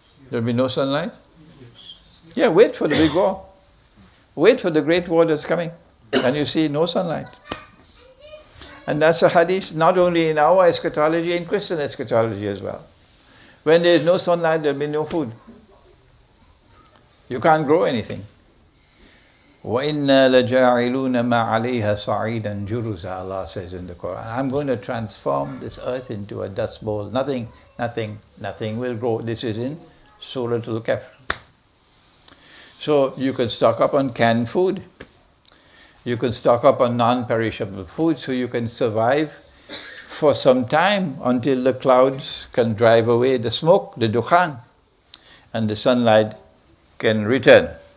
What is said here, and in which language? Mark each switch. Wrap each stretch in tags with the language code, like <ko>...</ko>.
<en>There'll be no sunlight? Yeah, wait for the big war. Wait for the great war that's coming. And you see no sunlight. And that's a hadith not only in our eschatology, in Christian eschatology as well. When there is no sunlight, there will be no food. You can't grow anything.</en> <ar>وَإِنَّا لَجَاعِلُونَ مَا عَلَيْهَا صَعِيدًا جُرُزًا,</ar> <en>Allah says in the Quran. I'm going to transform this earth into a dust bowl. Nothing will grow. This is in Surah Al-Kahf. So you can stock up on canned food. You can stock up on non-perishable food so you can survive for some time until the clouds can drive away the smoke, the dukhan, and the sunlight can return.</en>